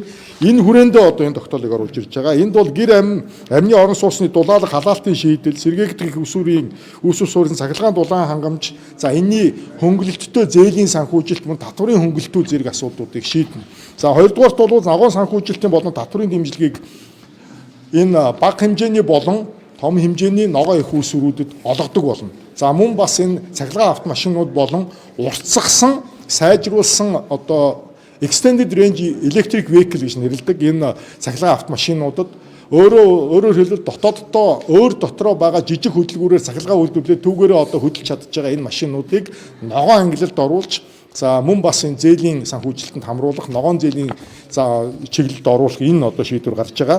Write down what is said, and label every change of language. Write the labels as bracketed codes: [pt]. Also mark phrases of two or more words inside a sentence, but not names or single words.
[mn] Энэ хүрээндээ одоо энэ тогтоолыг оруулж ирж байгаа. Энд бол гэр амны орон сууцны дулаалга халаалтын шийдэл, сэргээгдэх усүрийн үүсвэр суурин цахилгаан дулаан хангамж, за энэний хөнгөлөлттэй зээлийн санхүүжилт мөн татврын хөнгөлтүүд зэрэг асуудлуудыг шийднэ. За хоёрдугаарт бол ногоон санхүүжилтийн болон татврын дэмжлэгийг энэ бага хэмжээний болон том хэмжээний ногоон их үүсвэрүүдэд олгодог болно. За мөн бас энэ цахилгаан автомашинууд болон уртсгсан, сайжруулсан одоо [en] extended range electric vehicle [mn] гэж нэрлэдэг энэ цахилгаан автомашинуудад өөрөөр хэлбэл дотооддоо өөр дотроо байгаа жижиг хөдөлгүүрээр цахилгаан үйлдвэрлээд түүгээрээ одоо хөдөлж чадж байгаа энэ машинуудыг ногоон ангилалд оруулж, за мөн бас энэ зээлийн санхүүжилтэнд хамруулах, ногоон зээлийн за чиглэлд оруулах энэ одоо шийдвэр гарч байгаа.